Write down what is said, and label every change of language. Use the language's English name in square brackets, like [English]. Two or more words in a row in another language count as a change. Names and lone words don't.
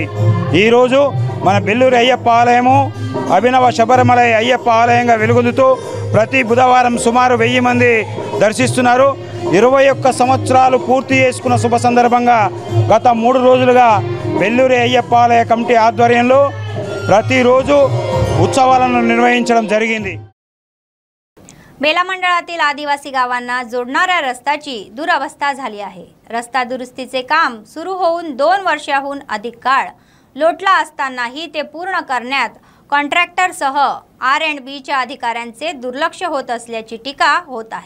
[Telugu] ఈరోజు మన బెల్లూరు అయ్యప్ప ఆలయము అభినవ శబరిమలై అయ్యప్ప ఆలయంగా వెలుగొందుతూ ప్రతి బుధవారం సుమారు 1000 మంది దర్శిస్తున్నారు. 21 సంవత్సరాలు పూర్తి చేసుకున్న శుభ సందర్భంగా గత 3 రోజులుగా బెల్లూరు అయ్యప్ప आलय కమిటీ ఆధ్వర్యంలో ప్రతిరోజు उत्सवाలను निर्वहिंचడం జరిగింది. [Marathi] बेला मंडळातील आदिवासी गावांना जोडणाऱ्या रस्त्याची दुरवस्था झाली आहे. रस्ता दुरुस्तीचे काम सुरू होऊन 2 वर्षांहून अधिक काळ लोटला असतानाही ते पूर्ण करण्यात कॉन्ट्रॅक्टरसह R&Bच्या अधिकाऱ्यांचे दुर्लक्ष होत असल्याची टीका होत आहे.